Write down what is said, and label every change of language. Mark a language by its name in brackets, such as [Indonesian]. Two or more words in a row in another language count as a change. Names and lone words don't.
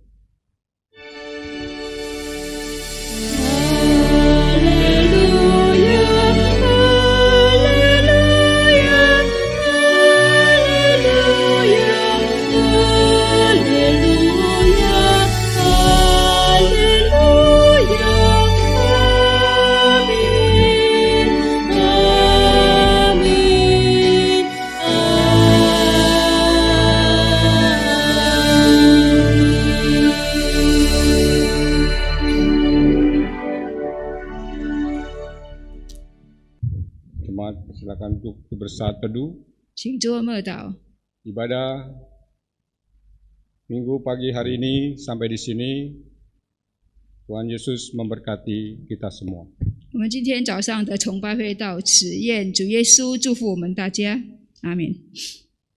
[Indonesian] Haleluya, haleluya, haleluya, haleluya, haleluya, amin, amin, Jemaat silakan untuk bersaat teduh. [Chinese] 请坐默祷。 [Indonesian] Ibadah Minggu pagi hari ini sampai di sini. Tuhan Yesus memberkati kita semua. [Chinese] 我们今天早上的崇拜会到此，愿主耶稣祝福我们大家，阿门。